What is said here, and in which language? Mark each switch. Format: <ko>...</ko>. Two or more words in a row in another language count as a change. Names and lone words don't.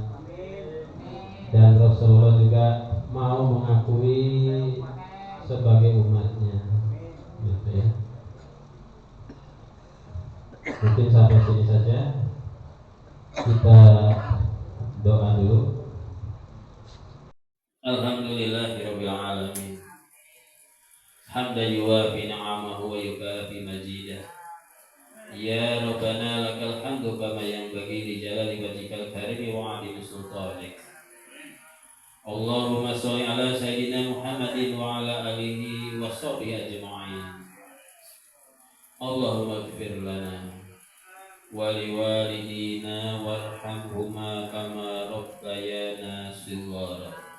<id>Dan Rasulullah juga mau mengakui sebagai umatnya. Gitu ya. Mungkin sampai sini saja. Kita doa dulu.</id> <ar>الحمد لله رب العالمين. حمدا يوافي نعمه ويكافئ مجيده. يا ربنا لك الحمد كما ينبغي لجلال وجهك الكريم وعظيم سلطانك. اللهم صل على سيدنا محمد وعلى آله وصحبه أجمعين. اللهم اغفر لنا ولوالدينا وارحمهما كما ربيانا صغارا.</ar>